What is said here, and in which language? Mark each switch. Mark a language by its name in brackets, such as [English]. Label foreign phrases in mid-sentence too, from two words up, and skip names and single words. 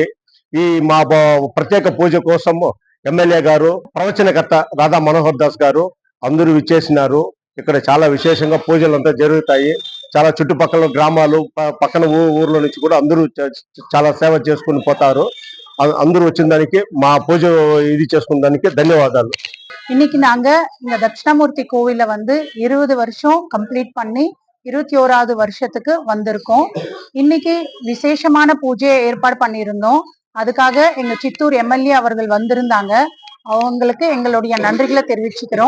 [Telugu] ఈ మా ప్రత్యేక పూజ కోసం ఎమ్మెల్యే గారు, ప్రవచనకర్త రాధా మనోహర్ దాస్ గారు అందరూ విచ్చేసినారు. ఇక్కడ చాలా విశేషంగా పూజలంతా జరుగుతాయి. చాలా చుట్టుపక్కల గ్రామాలు, పక్కన ఊర్ల నుంచి కూడా అందరూ చాలా సేవ చేసుకుని పోతారు. అందరూ వచ్చిన దానికి, మా పూజ ఇది చేసుకున్న దానికి ధన్యవాదాలు. [Tamil] இன்னைக்கு நாங்க இந்த தட்சிணாமூர்த்தி கோவில 20 வருஷம் கம்ப்ளீட் பண்ணி 21வது வருஷத்துக்கு வந்திருக்கோம். இன்னைக்கு விசேஷமான பூஜையை ஏற்பாடு பண்ணியிருந்தோம். அதுக்காக எங்க சித்தூர் எம்எல்ஏ அவர்கள் வந்திருந்தாங்க. அவங்களுக்கு எங்களுடைய நன்றிகளை தெரிவிச்சுக்கிறோம்.